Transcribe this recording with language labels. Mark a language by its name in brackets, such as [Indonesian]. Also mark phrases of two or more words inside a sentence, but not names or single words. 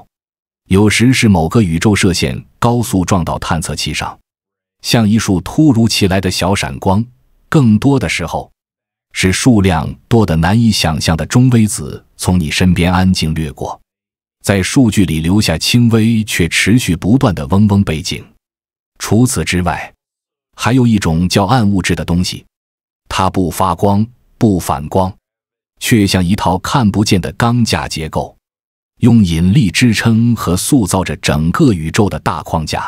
[Chinese] 有時是某個宇宙射線高速撞到探測器上，像一束突如其來的小閃光；更多的時候，是數量多得難以想象的中微子從你身邊安靜掠過，在數據裡留下輕微卻持續不斷的嗡嗡背景。除此之外，還有一種叫暗物質的東西，它不發光，不反光，卻像一套看不見的鋼架結構，用引力支撐和塑造着整個宇宙的大框架。